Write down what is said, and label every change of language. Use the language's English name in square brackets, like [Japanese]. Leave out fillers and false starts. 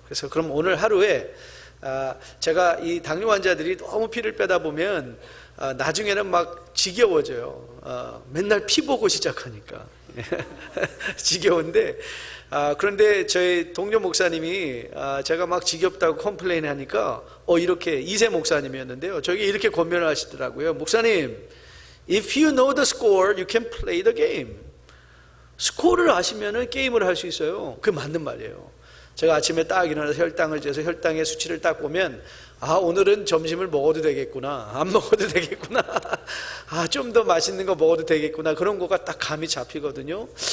[Korean] 그래서 그럼 오늘 하루에 제가 이 당뇨 환자들이 너무 피를 빼다 보면 나중에는 막 지겨워져요. 맨날 피 보고 시작하니까 지겨운데 그런데 저희 동료 목사님이 제가 막 지겹다고 컴플레인 하니까 이렇게 이세 목사님이었는데요, 저에게 이렇게 권면을 하시더라고요. [English] 목사님, if you know the score, you can play the game. [Korean] 스코어를 아시면 게임을 할 수 있어요. 그게 맞는 말이에요. 제가 아침에 딱 일어나서 혈당을 재서 혈당의 수치를 딱 보면 오늘은 점심을 먹어도 되겠구나, 안 먹어도 되겠구나, 좀 더 맛있는 거 먹어도 되겠구나, 그런 거가 딱 감이 잡히거든요.